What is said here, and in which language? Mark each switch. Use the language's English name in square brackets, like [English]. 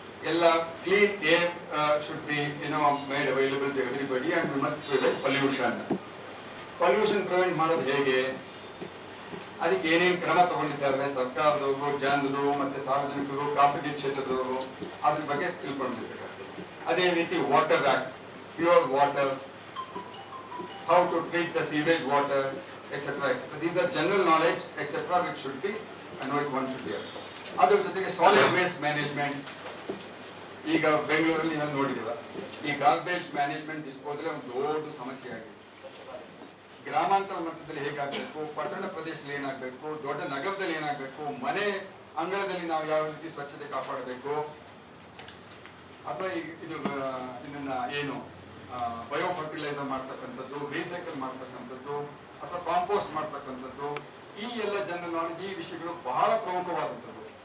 [English] ಎಲ್ಲ clean air should be made available to everybody and we must prevent pollution. [Kannada] Pollution prevent ಮಾಡೋದು ಹೇಗೆ, ಅದಕ್ಕೆ ಏನೇನು ಕ್ರಮ ತಗೊಂಡಿದ್ದಾರೆ ಸರ್ಕಾರದವರು, ಜನರು ಮತ್ತೆ ಸಾರ್ವಜನಿಕರು, ಖಾಸಗಿ ಕ್ಷೇತ್ರದವರು, ಅದ್ರ ಬಗ್ಗೆ ತಿಳ್ಕೊಂಡಿರ್ಬೇಕಾಗ್ತದೆ. ಅದೇ ರೀತಿ [English] Water act, pure water, how to treat the sewage water, etc. etc. These are general knowledge, etc. which should be and which one should be. [Kannada] ಅದರ ಜೊತೆಗೆ ಸಾಲಿಡ್ ವೇಸ್ಟ್ ಮ್ಯಾನೇಜ್ಮೆಂಟ್. ಈಗ ಬೆಂಗಳೂರಲ್ಲಿ ನಾವು ನೋಡಿದಿಲ್ಲ, ಈ ಗಾರ್ಬೇಜ್ ಮ್ಯಾನೇಜ್ಮೆಂಟ್ ಡಿಸ್ಪೋಸಲ್ ಒಂದು ದೊಡ್ಡ ಸಮಸ್ಯೆ ಆಗಿದೆ. ಗ್ರಾಮಾಂತರ ಮಟ್ಟದಲ್ಲಿ ಹೇಗಾಗಬೇಕು, ಪಟ್ಟಣ ಪ್ರದೇಶದಲ್ಲಿ ಏನಾಗಬೇಕು, ದೊಡ್ಡ ನಗರದಲ್ಲಿ ಏನಾಗಬೇಕು, ಮನೆ ಅಂಗಳದಲ್ಲಿ ನಾವು ಯಾವ ರೀತಿ ಸ್ವಚ್ಛತೆ ಕಾಪಾಡಬೇಕು, ಅಥವಾ ಇದನ್ನ ಏನು ಬಯೋ ಫರ್ಟಿಲೈಸರ್ ಮಾಡ್ತಕ್ಕಂಥದ್ದು, ರೀಸೈಕಲ್ ಮಾಡ್ತಕ್ಕಂಥದ್ದು, ಅಥವಾ ಕಾಂಪೋಸ್ಟ್ ಮಾಡ್ತಕ್ಕಂಥದ್ದು, ಈ ಎಲ್ಲ ಜನರಲ್ ನಾಲೆಜ್, ಈ ವಿಷಯಗಳು ಬಹಳ ಪ್ರಮುಖವಾದಂಥದ್ದು.